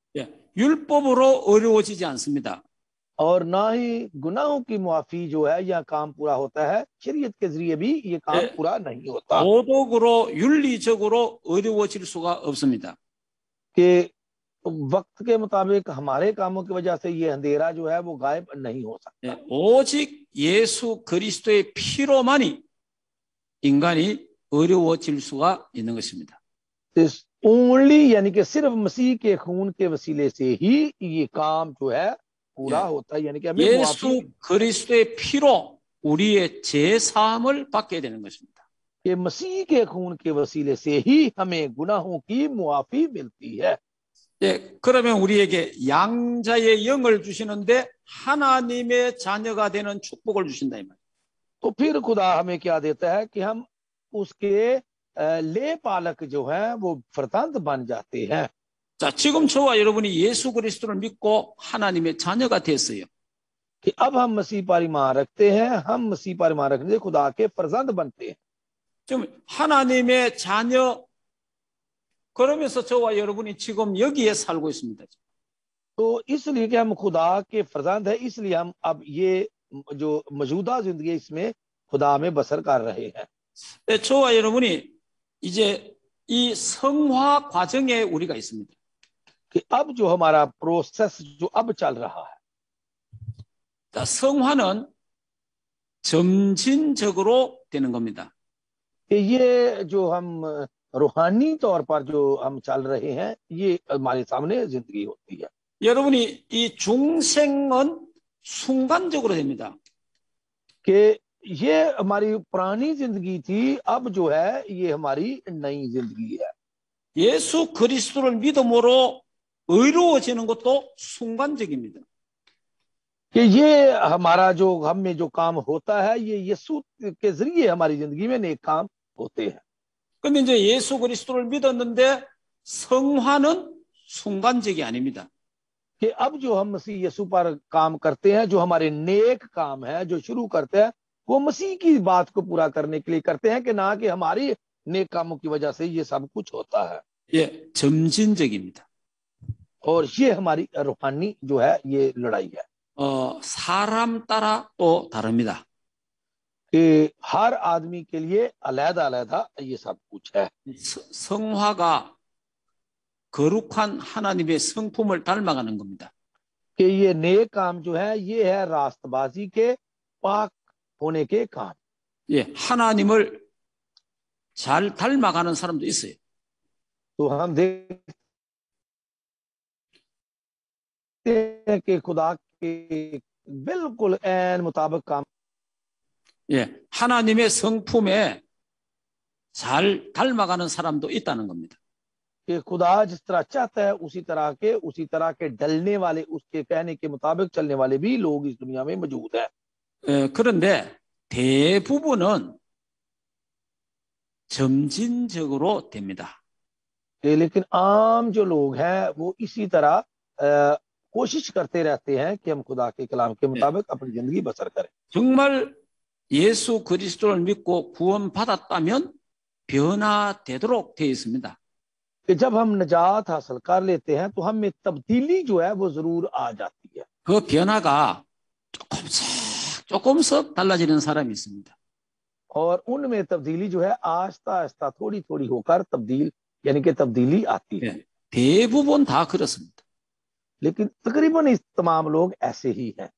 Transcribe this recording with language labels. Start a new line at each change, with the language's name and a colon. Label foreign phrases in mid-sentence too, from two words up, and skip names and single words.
Korean: 율법으로 의로워지지 않습니다.
Urdu: اور نہ ہی گناہوں کی معافی جو ہے یہ کام پورا ہوتا ہے، شریعت کے ذریعے بھی یہ کام پورا نہیں ہوتا.
Korean: 도덕으로 윤리적으로 의로워질 수가 없습니다.
Urdu: کہ وقت کے مطابق ہمارے کاموں کی وجہ سے یہ اندھیرا جو ہے وہ غائب نہیں ہو سکتا.
Korean: 오직 예수 그리스도의 피로만이 인간이 의로워질 수가 있는 것입니다.
Urdu: اونلی یعنی کہ صرف مسیح کے خون کے وسیلے سے ہی یہ کام جو ہے پورا ہوتا ہے. یعنی کہ ہمیں
Korean: 예수 그리스도의 피로 우리의 죄 사함을 받게 되는 것입니다.
Urdu: کہ مسیح کے خون کے وسیلے سے ہی ہمیں گناہوں کی معافی ملتی ہے.
Korean: 예, 그러면 우리에게 양자의 영을 주시는데 하나님의 자녀가 되는 축복을 주신다 이 말.
Urdu: تو پھر خدا ہمیں کیا دیتا ہے کہ ہم اس کے لے پالک جو ہے وہ فرزند بن جاتے ہیں.
Korean: 자, 지금 저와 여러분이 예수 그리스도를 믿고 하나님의 자녀가 됐어요.
Urdu: کہ اب ہم مسیح پر ایمان رکھتے ہیں، ہم مسیح پر ایمان رکھنے سے خدا کے فرزند بنتے ہیں.
Korean: 지금 하나님의 자녀 그러면서 저와 여러분이 지금 여기에 살고 있습니다.
Urdu: تو اس لیے کہ ہم خدا کے فرزند ہے، اس لیے ہم اب یہ جو موجودہ زندگی اس میں خدا میں بسر کر رہے ہیں.
Korean: 저와 여러분이 이제 이 성화 과정에 우리가 있습니다.
Urdu: کہ اب جو ہمارا پروسیس جو اب چل رہا ہے,
Korean: 자, 성화는 점진적으로 되는 겁니다.
Urdu: کہ یہ جو ہم روحانی طور پر جو ہم چل رہے ہیں، یہ ہمارے سامنے زندگی ہوتی ہے.
Korean: 여러분이 이 중생은 순간적으로 됩니다.
Urdu: کہ یہ ہماری پرانی زندگی تھی، اب جو ہے یہ ہماری نئی زندگی ہے.
Korean: 예수 그리스도를 믿음으로 의로워지는 것도 순간적입니다.
Urdu: کہ یہ ہمارا جو ہم میں جو کام ہوتا ہے، یہ یسوع کے ذریعے ہماری زندگی میں نیک کام ہوتے ہیں.
Korean: 근데 이제 예수 그리스도를 믿었는데 성화는 순간적이 아닙니다.
Urdu: کہ اب جو ہم مسیح یسوع پر کام کرتے ہیں، جو ہمارے نیک کام ہے جو شروع کرتے ہیں، وہ مسیح کی بات کو پورا کرنے کے لیے کرتے ہیں، کہ نہ کہ ہماری نیک کاموں کی وجہ سے یہ سب کچھ ہوتا ہے.
Korean: 예, 점진적입니다.
Urdu: اور یہ ہماری روحانی جو ہے یہ لڑائی ہے.
Korean: 사람 따라 또 다릅니다.
Urdu: کہ ہر آدمی کے لیے الگ الگ یہ سب کچھ ہے.
Korean: 성화가 거룩한 하나님의 성품을 닮아가는 겁니다.
Urdu: کہ یہ نیک کام جو ہے یہ ہے راستبازی کے پاک ہونے کے کام.
Korean: 예, 하나님을 잘 닮아가는 사람도 있어요.
Urdu: تو ہم دیکھتے ہیں کہ خدا کے بالکل عین مطابق کام.
Korean: 예, 하나님의 성품에 잘 닮아가는 사람도 있다는 겁니다.
Urdu: کہ خدا جس طرح چاہتا ہے اسی طرح کے ڈھلنے والے، اس کے کہنے کے مطابق چلنے والے بھی لوگ اس دنیا میں موجود ہیں.
Korean: 그런데 대부분은 점진적으로 됩니다.
Urdu: لیکن عام جو لوگ ہیں وہ اسی طرح کوشش کرتے رہتے ہیں کہ ہم خدا کے کلام کے مطابق اپنی زندگی بسر کریں.
Korean: 정말 예수 그리스도를 믿고 구원받았다면 변화되도록 되어 있습니다.
Urdu: کہ جب ہم نجات حاصل کر لیتے ہیں تو ہم میں تبدیلی جو ہے وہ ضرور آ جاتی ہے.
Korean: 그 변화가 조금씩 달라지는 사람이 있습니다.
Urdu: اور ان میں تبدیلی جو ہے آہستہ آہستہ تھوڑی تھوڑی ہو کر تبدیل یعنی کہ تبدیلی آتی ہے.
Korean: 네, 대부분 다 그렇습니다.
Urdu: لیکن تقریباً اس تمام لوگ ایسے ہی ہیں.